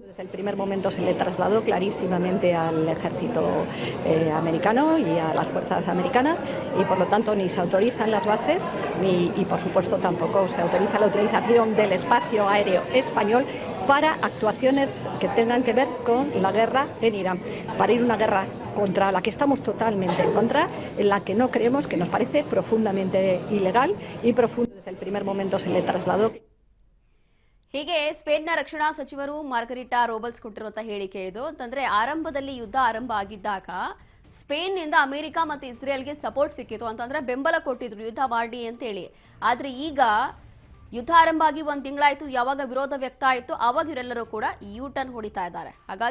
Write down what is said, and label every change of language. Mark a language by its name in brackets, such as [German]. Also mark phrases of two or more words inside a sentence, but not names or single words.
[Spanish] Desde el primer momento se le trasladó clarísimamente al ejército americano y a las fuerzas americanas, y por lo tanto ni se autorizan las bases y por supuesto tampoco se autoriza la utilización del espacio aéreo español para actuaciones que tengan que ver con la guerra en Irán, para ir a una guerra contra la que estamos totalmente en contra, en la que no creemos, que nos parece profundamente ilegal y profundo. Desde el primer momento se le trasladó. [Kannada] ಹೀಗೆ ಸ್ಪೇನ್ನ ರಕ್ಷಣಾ ಸಚಿವರು ಮಾರ್ಗರಿಟಾ ರೋಬಲ್ಸ್ ಕೊಟ್ಟಿರುವಂತಹ ಹೇಳಿಕೆ ಇದು. ಅಂತಂದ್ರೆ ಆರಂಭದಲ್ಲಿ ಯುದ್ಧ ಆರಂಭ ಆಗಿದ್ದಾಗ ಸ್ಪೇನ್ ನಿಂದ ಅಮೆರಿಕ ಮತ್ತು ಇಸ್ರೇಲ್ಗೆ ಸಪೋರ್ಟ್ ಸಿಕ್ಕಿತ್ತು, ಅಂತಂದ್ರೆ ಬೆಂಬಲ ಕೊಟ್ಟಿದ್ರು ಯುದ್ಧ ಮಾಡಿ ಅಂತ ಹೇಳಿ. ಆದ್ರೆ ಈಗ ಯುದ್ಧ ಆರಂಭ ಆಗಿ ಒಂದು ತಿಂಗಳಾಯ್ತು, ಯಾವಾಗ ವಿರೋಧ ವ್ಯಕ್ತ ಆಯಿತು ಆವಾಗ ಇವರೆಲ್ಲರೂ ಕೂಡ [English] U turn [Kannada] ಹೊಡಿತಾ ಇದ್ದಾರೆ.